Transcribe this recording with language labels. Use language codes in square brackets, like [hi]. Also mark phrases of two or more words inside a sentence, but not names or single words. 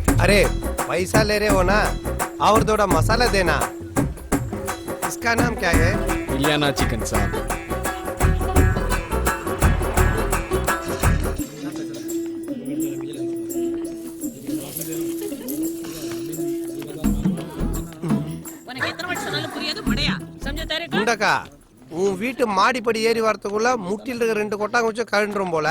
[hi] अरे पैसा ले रहे हो ना और थोड़ा मसाला देना। इसका नाम क्या है? इलियाना चिकन साहब। [ta] முண்டக்கா உன் வீட்டு மாடிப்படி ஏறி வரதுக்குள்ள முட்டில் இருக்க 2 கொட்டாங்க வச்சு கழண்டுரும் போல.